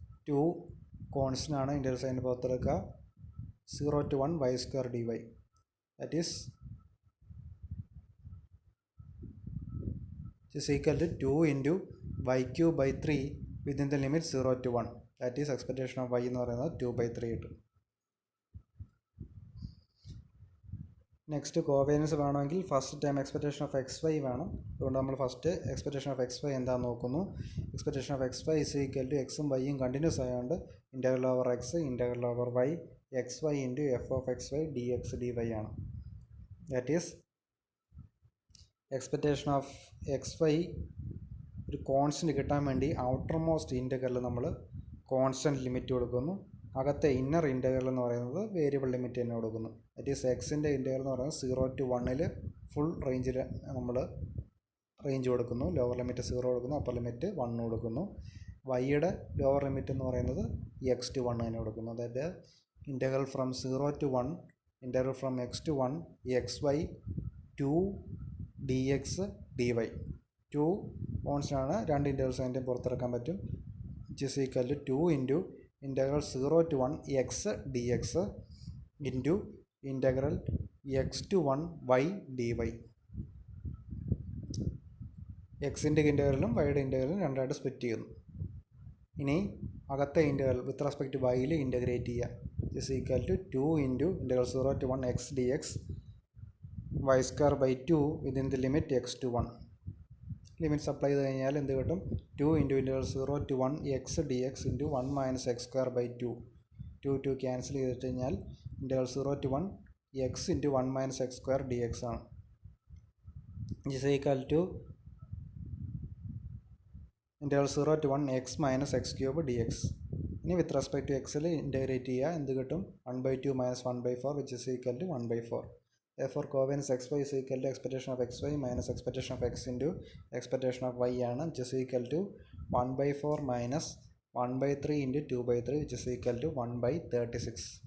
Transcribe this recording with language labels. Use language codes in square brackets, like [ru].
[en] 2 constant ആണ്, [ml] integral sign പുറത്തെടുക്കുക. [en] 0 to 1 y square dy. That is equal to 2 into y cube by 3 within the limit 0 to 1. That is expectation of y [ml] എന്ന് പറയുന്നത് 2/3 കിട്ടും. [en] Next covariance വേണമെങ്കിൽ first time expectation of x y വേണം. [ml] അതുകൊണ്ട് നമ്മൾ first expectation of X Y എന്താണെന്ന് നോക്കുന്നു. [en] Expectation of x y is equal to എക്സും വൈയും continuous ആയതുകൊണ്ട് integral over x integral over y x y into f of x y d x d y ആണ്. That is expectation of x y ഒരു constant കിട്ടാൻ വേണ്ടി outermost integral നമ്മൾ constant limit കൊടുക്കുന്നു. [ml] അകത്തെ inner integral എന്ന് പറയുന്നത് variable limit തന്നെ കൊടുക്കുന്നു. ദാറ്റ് ഈസ് എക്സിൻ്റെ ഇൻ്റഗ്രൽ എന്ന് പറയുന്നത് 0 to 1 ഫുൾ റേഞ്ചിൽ നമ്മൾ റേഞ്ച് കൊടുക്കുന്നു. ലോവർ ലിമിറ്റ് 0 കൊടുക്കുന്നു, അപ്പർ ലിമിറ്റ് 1 കൊടുക്കുന്നു. വൈയുടെ ലോവർ ലിമിറ്റ് എന്ന് പറയുന്നത് x to 1 തന്നെ കൊടുക്കുന്നു. [en] അതായത് integral from 0 to 1 integral from x to 1 xy 2 dx dy. [ml] 2 constant ആണ്, രണ്ട് ഇൻ്റഗ്രൽസ് അതിൻ്റെ പുറത്തിറക്കാൻ പറ്റും. [en] which is equal to 2 into integral 0 to 1 x dx into integral x to 1 y dy. [ml] എക്സിൻ്റെ ഇൻ്റഗ്രലും വൈയുടെ ഇൻ്റഗ്രലും രണ്ടായിട്ട് സ്പ്ലിറ്റ് ചെയ്യുന്നു. ഇനി അകത്തെ integral with respect to വൈയിൽ integrate ചെയ്യുക. [en] which is equal to 2 into integral 0 to 1 x dx y square by 2 within the limit x to 1. [ml] Limits apply ചെയ്ത് കഴിഞ്ഞാൽ എന്ത് കിട്ടും? [en] 2 into integral 0 to 1 x d x into 1 minus x square by 2 cancel ചെയ്തിട്ട് കഴിഞ്ഞാൽ integral 0 to 1 x into 1 minus x square d x ആണ്. Is equal to integral 0 to 1 x minus x cube d x. [ml] ഇനി with respect to എക്സിൽ integrate ചെയ്യുക, എന്ത് കിട്ടും? [en] 1/2 minus 1/4 which is equal to 1/4. Therefore covariance xy is equal to expectation of xy minus expectation of x into expectation of y ആണ്, which is equal to 1/4 minus 1/3 into 2/3 which is equal to 1/36.